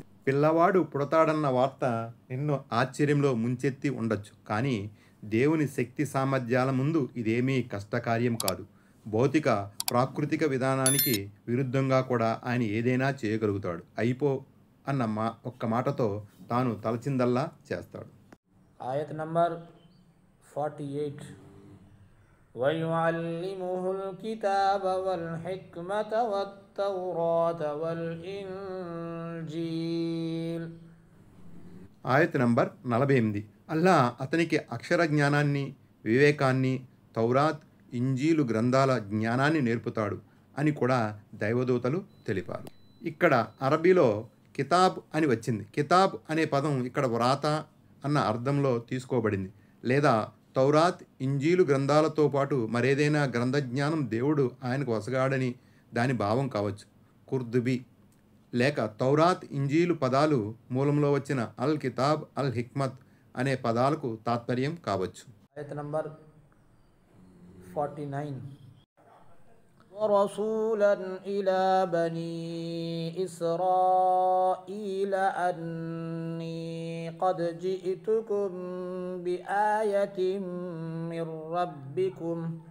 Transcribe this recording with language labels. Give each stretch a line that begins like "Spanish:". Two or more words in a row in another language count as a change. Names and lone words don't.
Telugu: పిల్లవాడు పుడతాడన్న వార్త నిన్ను ఆశ్చర్యంలో ముంచెత్తి ఉండొచ్చు, కానీ దేవుని శక్తి సామర్థ్యాల ముందు ఇదేమీ కష్టకార్యం కాదు. భౌతిక ప్రాకృతిక విధానానికి విరుద్ధంగా కూడా ఆయన ఏదైనా చేయగలుగుతాడు. అయిపో అన్న ఒక్క మాటతో తాను తలచిందల్లా చేస్తాడు. ఆయత్ నంబర్ 48.
Arabic: وَيُعَلِّمُهُ الْكِتَابَ وَالْحِكْمَةَ وَالتَّوْرَاةَ وَالْإِنْجِيلَ.
Telugu: ఆయత్ నంబర్ 48. అల్లా అతనికి అక్షర జ్ఞానాన్ని, వివేకాన్ని, తౌరాత్, ఇంజీలు గ్రంథాల జ్ఞానాన్ని నేర్పుతాడు అని కూడా దైవదూతలు తెలిపారు. ఇక్కడ అరబీలో కితాబ్ అని వచ్చింది. కితాబ్ అనే పదం ఇక్కడ వ్రాత అన్న అర్థంలో తీసుకోబడింది. లేదా తౌరాత్, ఇంజీలు గ్రంథాలతో పాటు మరేదైనా గ్రంథజ్ఞానం దేవుడు ఆయనకు వసగాడని దాని భావం కావచ్చు. కుర్దుబీ లేక తౌరాత్, ఇంజీలు పదాలు మూలంలో వచ్చిన
Arabic: الكتاب، الحكمة
Telugu: అనే పదాలకు తాత్పర్యం కావచ్చు. ఆయత్ నంబర్ 49.
Arabic: ورسولا إلى بني إسرائيل أني قد جئتكم بآية من ربكم